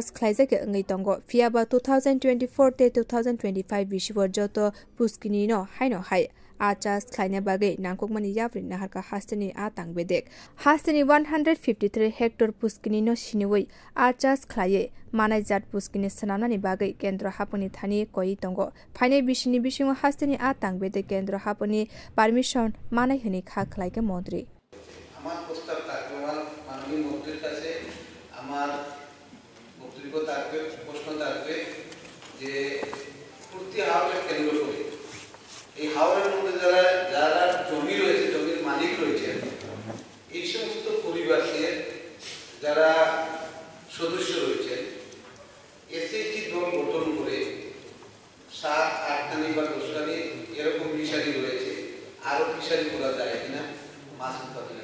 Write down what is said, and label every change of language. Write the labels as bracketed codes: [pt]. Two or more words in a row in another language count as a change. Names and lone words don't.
[trp] ख्लाइजागै अंगै तंगो फियाबा 2024 ते 2025 बिसिवर जतो पुस्किनि नो हाइनो हाइ आचास ख्लाइना बागै नांखकमानि याफ्रि नाहारका हास्तेनि आ तांबेदेक हास्तेनि 153 हेक्टर पुस्किनि नो सिनिवै आचास ख्लाये मानाय जात पुस्किनि सनामनानि बागै केन्द्र हापनि थानि कइ तंगो फाइनै बिसिनि बिसिङो हास्तेनि आ तांबेदेक केन्द्र हापनि पारमिशन मानाय हनि खा ख्लाइके मन्त्री [bn] আমার প্রস্তাব থাকবে মাননীয় মন্ত্রীর কাছে আমার বক্তব্য থাকবে প্রশ্ন থাকবে যে প্রতি হাওড়ের কেন্দ্র করে এই হাওড়ের মধ্যে যারা জমি রয়েছে জমির মালিক রয়েছে এই সমস্ত পরিবারের যারা সদস্য রয়েছে এসএইচজি দল গঠন করে 7-8খানি বা 10খানি এরকম ফিশারি রয়েছে আরো ফিশারি করা যায় কিনা মাছ উৎপাদনের